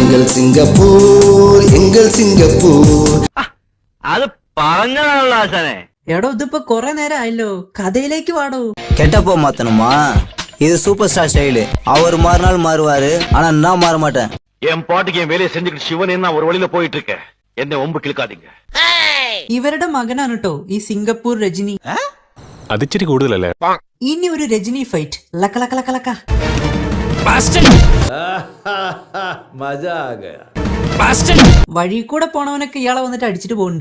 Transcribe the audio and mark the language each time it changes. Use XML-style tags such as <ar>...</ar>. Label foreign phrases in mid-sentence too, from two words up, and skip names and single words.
<ml>സിംഗപ്പൂർ അത് പറഞ്ഞാണല്ലോ ആശാനെ. എടോ ഇതിപ്പോ കൊറേ നേരം ആയല്ലോ, കഥയിലേക്ക് വാടോ.</ml> <ta>கெட்டப்போ மாத்தணுமா? இது</ta> <en>super star style.</en> <ta>அவர் மாறினாலும் மாறுவாரு, ஆனா நான் மாற மாட்டேன். என் பாட்டுக்கு என் வேலையை செஞ்சுக்கிட்டு சிவனே நான் ஒரு வழியில போயிட்டு இருக்கேன்.</ta> <ml>എന്നെ ഒമ്പ് കിളിക്കാതിങ്ക. ഇവരുടെ മകനാണ് കേട്ടോ ഈ സിംഗപ്പൂർ രജനി. അതിച്ചിരി കൂടുതലല്ലേ? ഇനി ഒരു രജനി ഫൈറ്റ്. ലക്ക ലക്ക ലക്ക ലക്ക. വഴി കൂടെ പോണവനൊക്കെ ഇയാളെ വന്നിട്ട് അടിച്ചിട്ട് പോകുന്നുണ്ട്.</ml>